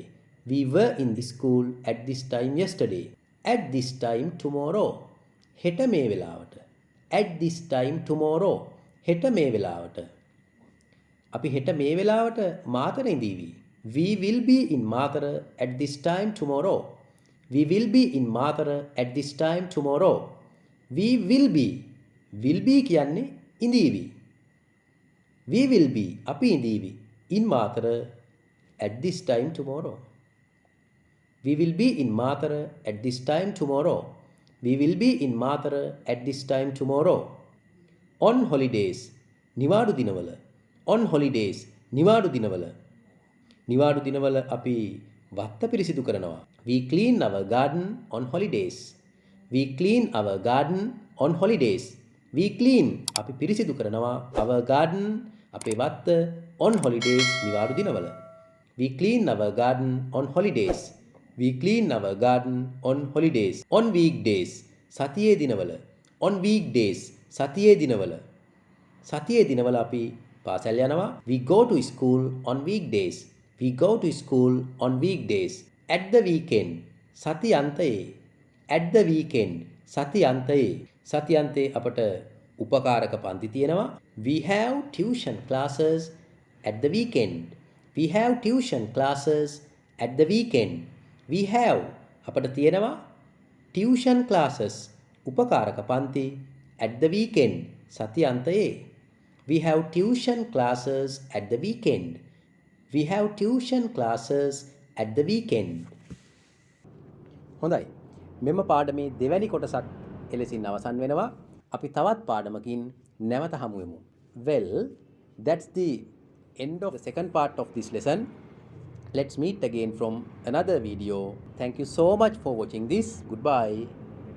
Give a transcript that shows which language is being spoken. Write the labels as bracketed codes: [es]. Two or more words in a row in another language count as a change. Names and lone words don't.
[en] We were in school at this time yesterday. At this time tomorrow. [si] හෙට මේ වෙලාවට. [en] At this time tomorrow. [si] හෙට මේ වෙලාවට. අපි හෙට මේ වෙලාවට මාතර ඉඳීවි. [en] We will be in Matara at this time tomorrow. We will be in Matara at this time tomorrow. We will be. Will be [si] කියන්නේ ඉඳීවි. [en] We will be. [si] අපි ඉඳීවි. [en] In Matara at this time tomorrow. We will be in Matara at this time tomorrow. We will be in Matara at this time tomorrow. On holidays. [si] නිවාඩු දිනවල. [en] On holidays. [si] නිවාඩු දිනවල. නිවාඩු දිනවල අපි වත්ත පිරිසිදු කරනවා. [en] We clean our garden on holidays. We clean our garden on holidays. We clean [si] අපි පිරිසිදු කරනවා [en] our garden [si] අපේ වත්ත [en] on holidays [si] නිවාඩු දිනවල. [en] We clean our garden on holidays. We clean our garden on holidays. On weekdays [si] සතියේ දිනවල. [en] On weekdays [si] සතියේ දිනවල. සතියේ දිනවල අපි පාසල් යනවා. [en] We go to school on weekdays. We go to school on weekdays. At the weekend [si] සති අන්තයේ. [en] At the weekend [si] සති අන්තයේ. සති අන්තයේ අපට උපකාරක පන්ති තියෙනවා. [en] We have tuition classes at the weekend. We have tuition classes at the weekend. We have [si] අපට තියෙනවා [en] tuition classes [si] උපකාරක පන්ති [en] at the weekend [si] සති අන්තයේ. [en] We have tuition classes at the weekend. We have tuition classes at the weekend. [si] හොඳයි. මෙම පාඩමේ දෙවැනි කොටසත් එලෙසින් අවසන් වෙනවා. අපි තවත් පාඩමකින් නැවත හමු වෙමු. [en] Well, that's the end of the second part of this lesson. Let's meet again from another video. Thank you so much for watching this. Goodbye.